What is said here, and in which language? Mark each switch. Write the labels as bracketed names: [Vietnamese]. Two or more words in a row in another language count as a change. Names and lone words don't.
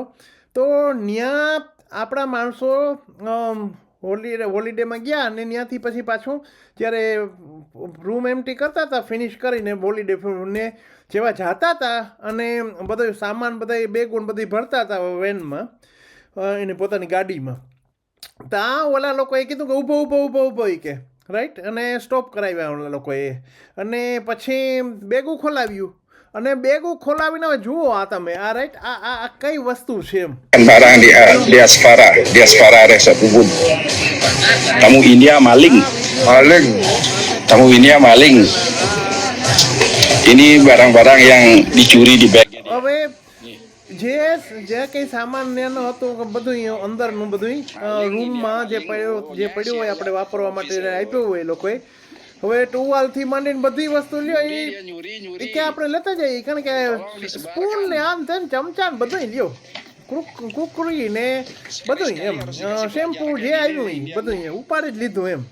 [Gujarati] તો ત્યાં આપણા માણસો હોલિડેમાં ગયા, અને ત્યાંથી પછી પાછું જ્યારે [English] room empty [Gujarati] કરતા હતા, ફિનિશ કરીને હોલિડે ને જેવા જતા હતા, અને બધો સામાન બધા બેગો બધી ભરતા હતા વેનમાં, એને પોતાની ગાડીમાં. ત્યાં ઓલા લોકોએ કીધું કે ઊભો કે, રાઈટ. અને સ્ટોપ કરાવ્યા ઓલા લોકોએ, અને પછી બેગું ખોલાવ્યું, અને બેગું ખોલાવીને હવે જુઓ આ તમે, આ રાઈટ, આ કઈ વસ્તુ છે એમ. [Indonesian] Barang diaspora tersebut. Kamu India maling. Kamu India maling. Ini barang-barang yang dicuri di bag. [Gujarati] હવે જે કંઈ સામાન એનો હતો બધું અંદરનું બધું રૂમમાં જે પડ્યું હોય આપણે વાપરવા માટે આપ્યું હોય એ લોકોએ. હવે ટુવાલથી માંડીને બધી વસ્તુ લ્યો એ કે આપણે લેતા જઈએ, કારણ કે સ્પૂન ને આમ તેમ ચમચા ને બધું લ્યો, કુકરી ને બધું એમ, શેમ્પુ જે આવ્યું એ બધું ઉપાડી જ લીધું એમ.